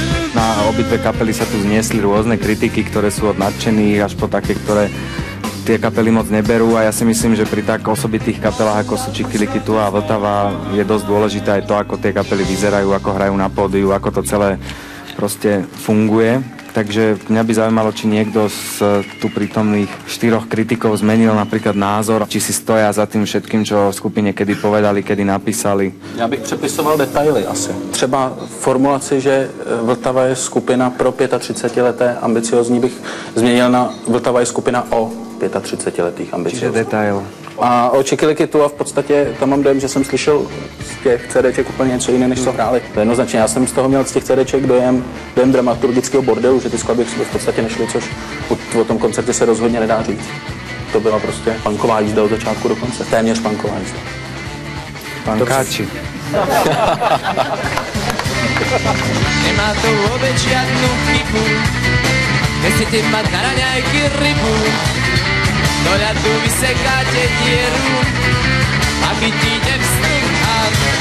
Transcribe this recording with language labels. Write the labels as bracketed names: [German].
[Slovak] Na obidve kapely sa tu zniesli rôzne kritiky, ktoré sú od nadšených až po také, ktoré tie kapely moc neberú, a ja si myslím, že pri tak osobitých kapelách ako sú Čikiliki Tua a Vltava je dosť dôležité aj to, ako tie kapely vyzerajú, ako hrajú na pódiu, ako to celé proste funguje. Takže mňa by zaujímalo, či niekto z tu prítomných 4 kritikov zmenil napríklad názor, či si stoja za tým všetkým, čo v skupine kedy povedali, kedy napísali. [Czech] Já bych přepisoval detaily asi. Třeba formulaci, že Vltava je skupina pro 35leté ambiciozní, bych změnil na Vltava je skupina o 35letých ambiciozních. [Slovak] Čiže detail. [Czech] A o Čikiliki Tua v podstatě tam mám dojem, že jsem slyšel z těch CDček úplně něco jiné, než co hráli. Jednoznačně, já jsem z toho měl z těch CDček dojem dramaturgického bordelu, že ty skladby v podstatě nešly, což o tom koncertě se rozhodně nedá říct. To byla prostě punková jízda od začátku do konce, téměř punková jízda. Pankáči. [Slovak] Nemá to vôbec žiadnu chybu, nechcete mať na raňajky rybu, do ľadu vysekáte dieru a chytíte vstúchať.